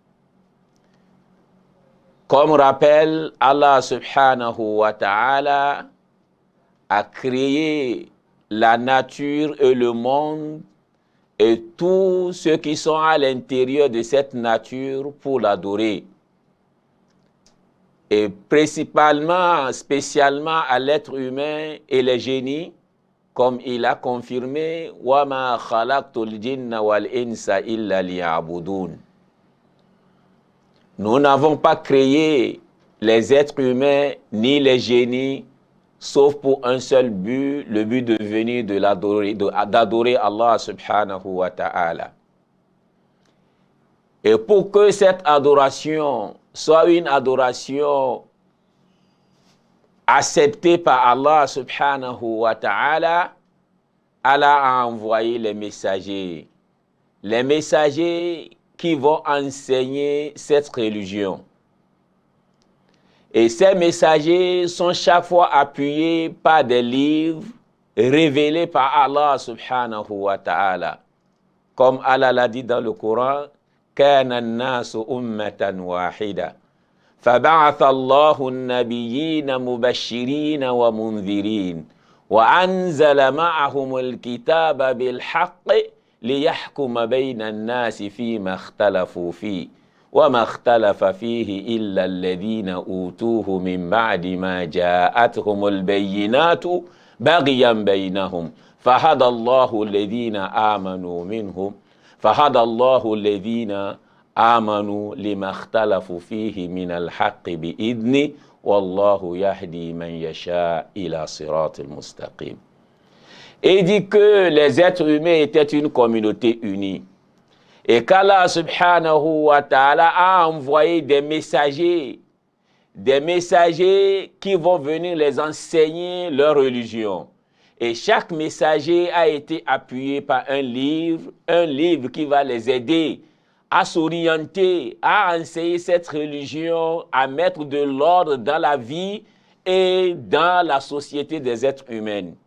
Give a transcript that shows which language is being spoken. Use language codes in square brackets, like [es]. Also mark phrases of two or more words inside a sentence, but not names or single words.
[fr] Comme rappel, Allah [ar] سبحانه وتعالى [fr] a créé la nature et le monde et tous ceux qui sont à l'intérieur de cette nature pour l'adorer. Et principalement, spécialement à l'être humain et les génies, comme il a confirmé « [ar] وما خلقت الجن والإنس إلا ليعبدون [fr] » Nous n'avons pas créé les êtres humains ni les génies, sauf pour un seul but, le but de venir d'adorer Allah [ar] سبحانه وتعالى. [fr] Et pour que cette adoration soit une adoration acceptée par Allah [ar] سبحانه وتعالى, [fr] Allah a envoyé les messagers qui vont enseigner cette religion. Et ces messagers sont chaque fois appuyés par des livres révélés par Allah [ar] سبحانه وتعالى. [fr] Comme Allah l'a dit dans le Coran, [ar] كان الناس أمة واحدة فبعث الله النبيين مبشرين ومنذرين وأنزل معهم الكتاب بالحق ليحكم بين الناس فيما اختلفوا فيه وما اختلف فيه إلا الذين أوتوه من بعد ما جاءتهم البينات بغيا بينهم فهدى الله الذين آمنوا منهم فهدى الله الذين آمنوا لما اختلفوا فيه من الحق بإذنه والله يهدي من يشاء إلى صراط المستقيم. [fr] Et dit que les êtres humains étaient une communauté unie. Et qu'Allah [ar] سبحانه وتعالى [fr] a envoyé des messagers qui vont venir les enseigner leur religion. Et chaque messager a été appuyé par un livre qui va les aider à s'orienter, à enseigner cette religion, à mettre de l'ordre dans la vie et dans la société des êtres humains.